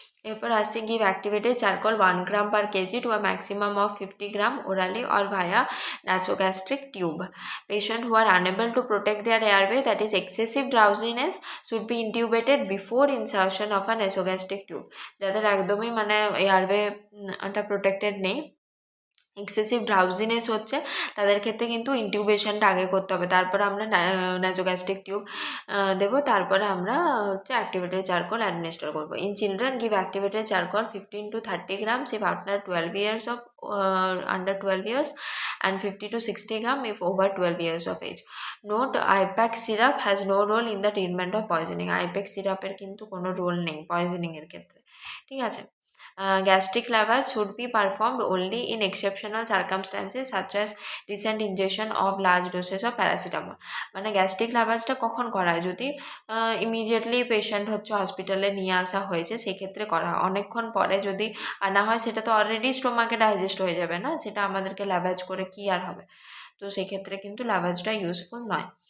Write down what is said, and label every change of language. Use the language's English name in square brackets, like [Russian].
[Bangla] এরপর আসছে [English] Give activated charcoal 1 gram per kg to a maximum of 50 gram orally or via nasogastric tube. Patients who are unable to protect their airway, that is excessive drowsiness, should be intubated before insertion of a nasogastric tube. [Bangla] যাদের একদমই মানে airway protected নেই, excessive drowsiness হচ্ছে, তাদের ক্ষেত্রে কিন্তু ইনটিউবেশনটা আগে করতে হবে, তারপর আমরা নাসোগ্যাস্ট্রিক টিউব দেবো, তারপরে আমরা হচ্ছে অ্যাক্টিভেটেড চারকোল অ্যাডমিনিস্টার করবো। [English] In children give activated charcoal 15 to 30 grams if after 12 years of under 12 years and 50 to 60 grams if over 12 years of age. Note, IPAC syrup has no role in the treatment of poisoning. [Bangla] IPAC সিরাপের কিন্তু কোনো role নেই পয়জনিংয়ের ক্ষেত্রে। ঠিক আছে। [English] Gastric lavage should be performed only in exceptional circumstances such as recent ingestion of large doses of paracetamol. [Bangla] মানে gastric লাভাজটা কখন করা হয়, যদি ইমিডিয়েটলি পেশেন্ট হচ্ছে হসপিটালে নিয়ে আসা হয়েছে সেক্ষেত্রে করা হয়। অনেকক্ষণ পরে যদি আনা হয়, সেটা তো অলরেডি স্টোমাকে ডাইজেস্ট হয়ে যাবে না, সেটা আমাদেরকে লাভাজ করে কি আর হবে, তো সেক্ষেত্রে কিন্তু লাভাজটা ইউজফুল নয়।